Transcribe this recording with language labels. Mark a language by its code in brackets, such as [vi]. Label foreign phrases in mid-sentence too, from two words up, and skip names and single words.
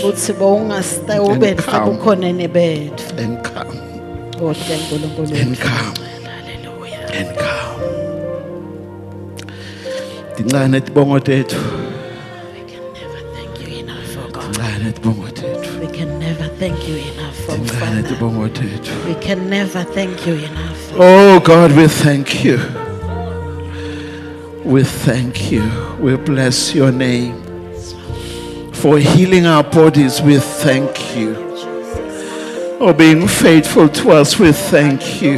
[ss] Uthi bewungasita ube [en] come. [ss] bukhoneni bethu. [en] and come [ss] Kodwa nkulunkulu. [en] and come Hallelujah. and come. [ss] Tincane tibongo tethu. [en] We can never thank you enough, oh God. [ss] Tincane tibongo tethu. [en] We can never thank you enough, oh [ss] Tincane [en] Father. [ss] tibongo tethu. [en] We can never thank you enough. Oh God, we thank you. We thank you. We bless your name. For healing our bodies, we thank you. For being faithful to us, we thank you.